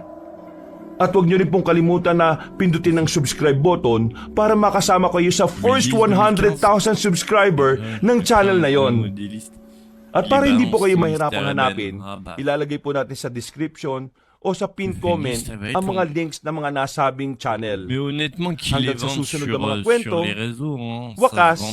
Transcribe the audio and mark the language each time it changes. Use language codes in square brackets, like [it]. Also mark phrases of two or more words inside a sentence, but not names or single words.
[tl] At huwag nyo rin pong kalimutan na pindutin ang subscribe button para makasama kayo sa first 100,000 subscriber ng channel na yon. At para hindi po kayo mahirapang hanapin, ilalagay po natin sa description o sa pin comment ang mga links ng mga nasabing channel. [fr] Mais honnêtement, qu'il [tl] Hanggang [fr] les [tl] sa [fr] vende [tl] susunod [fr] sur, [tl] na mga kwento, [fr] sur les réseaux, hein, ça se [tl] wakas, [fr] vend